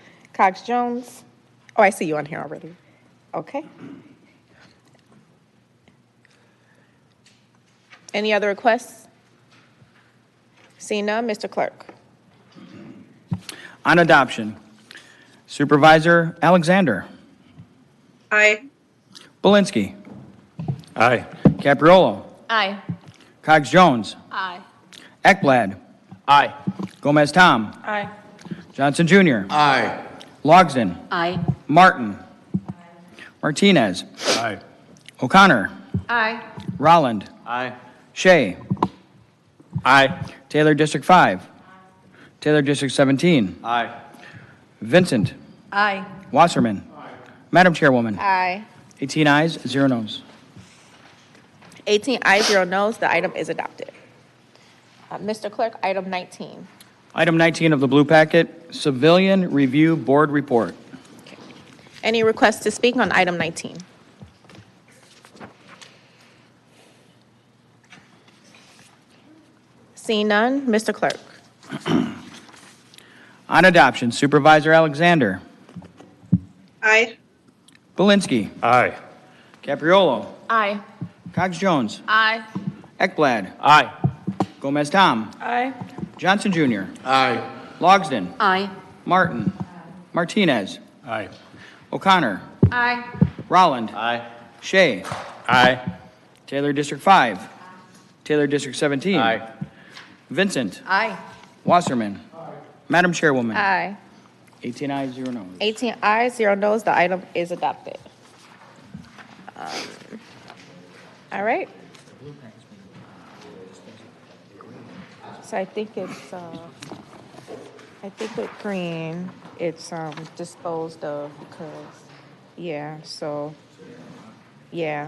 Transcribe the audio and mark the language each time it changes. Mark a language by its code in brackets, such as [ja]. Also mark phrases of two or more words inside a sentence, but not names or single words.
[en] Cox Jones, oh, I see you on here already. Okay. Any other requests? Seeing none, Mr. Clerk. On adoption, Supervisor Alexander. Aye. Belinsky. Aye. Capriolo. Aye. Cox Jones. Aye. Ekblad. Aye. Gomez Tom. Aye. Johnson Jr. Aye. Logsden. Aye. Martin. Martinez. Aye. O'Connor. Aye. Rolland. Aye. Shea. Aye. Taylor District 5. Taylor District 17. Aye. Vincent. Aye. Wasserman. Madam Chairwoman. Aye. 18 ayes, 0 noes. 18 ayes, 0 noes. The item is adopted. Mr. Clerk, item 19. Item 19 of the blue packet, Civilian Review Board Report. Any requests to speak on item 19? Seeing none, Mr. Clerk. On adoption, Supervisor Alexander. Aye. Belinsky. Aye. Capriolo. Aye. Cox Jones. Aye. Ekblad. Aye. Gomez Tom. Aye. Johnson Jr. Aye. Logsden. Aye. Martin. Martinez. Aye. O'Connor. Aye. Rolland. Aye. Shea. Aye. Taylor District 5. Taylor District 17. Aye. Vincent. Aye. Wasserman. Madam Chairwoman. Aye. 18 ayes, 0 noes. 18 ayes, 0 noes. The item is adopted. All right. So I think it's, I think with green, it's disposed of because, yeah, so, yeah.